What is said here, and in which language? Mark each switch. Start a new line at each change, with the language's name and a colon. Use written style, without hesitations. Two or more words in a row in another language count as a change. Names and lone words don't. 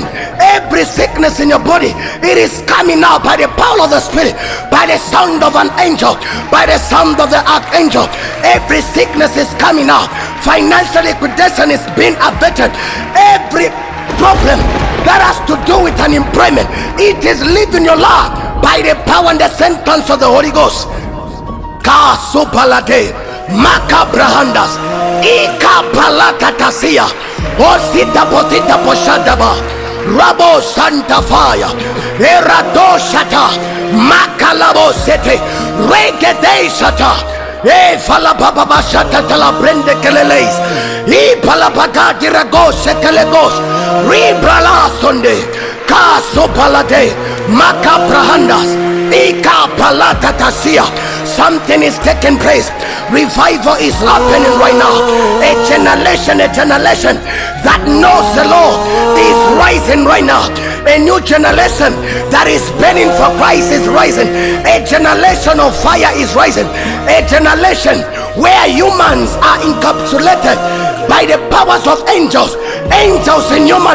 English: Every sickness in your body, it is coming out by the power of the Spirit, by the sound of an angel, by the sound of the archangel. Every sickness is coming out. Financial liquidation is being abated. Every problem that has to do with an employment, it is leaving your life by the power and the sentence of the Holy Ghost. Kasupalate makabrahandas ikapalakatasia osita potita poshadaba rabo santa fire erado shata makalabo sete regede shata fala baba shata tala brende keleleis pala bagadi ragos kelegos ribrala sonde kasopalate makabrahandas ikapalakatasia. Something is taking place. Revival is happening right now. A generation that knows the Lord is rising right now. A new generation that is burning for Christ is rising. A generation of fire is rising. A generation where humans are encapsulated by the powers of angels in human vessels.